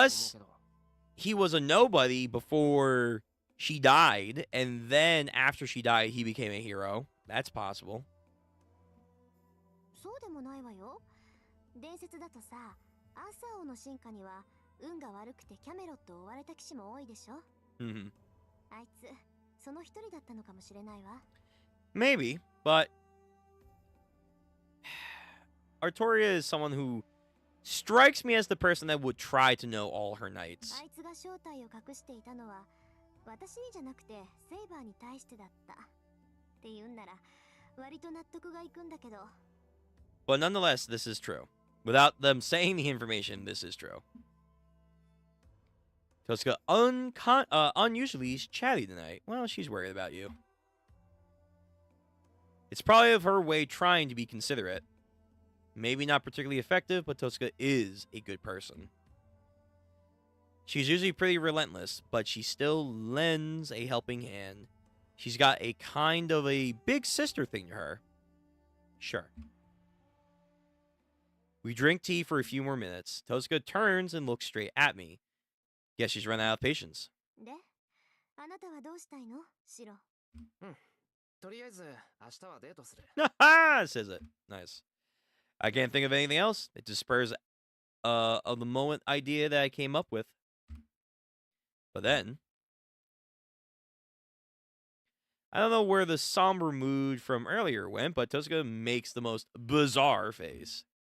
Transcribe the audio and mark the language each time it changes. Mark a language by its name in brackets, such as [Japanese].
[English] Unless [Japanese] けど。 [English] he was a nobody before she died, and then after she died, he became a hero. That's possible. [Japanese] そうでもないわよ。伝説だとさ、アーサー王の進化には運が悪くてキャメロットを追われた騎士も多いでしょ。 [English] Mm-hmm. [Japanese] あいつその一人だったのかもしれないわ。 [English] Maybe, but Artoria is someone who strikes me as the person that would try to know all her knights. [Japanese] あいつが正体を隠していたのは私にじゃなくてセイバーに対してだったって言うんなら割と納得がいくんだけど。 [English] But nonetheless, this is true. Without them saying the information, this is true. Tosca unusually chatty tonight. Well, she's worried about you. It's probably of her way trying to be considerate. Maybe not particularly effective, but Tosca is a good person. She's usually pretty relentless, but she still lends a helping hand. She's got a kind of a big sister thing to her. Sure. We drink tea for a few more minutes. Tosca turns and looks straight at me. Guess she's run out of patience. [Japanese] で、あなたはどうしたいの、シロ。とりあえず明日はデートする。 [English] Says it. Nice. I can't think of anything else. It just spurs of the moment idea that I came up with. But then, I don't know where the somber mood from earlier went, but Tosca makes the most bizarre face.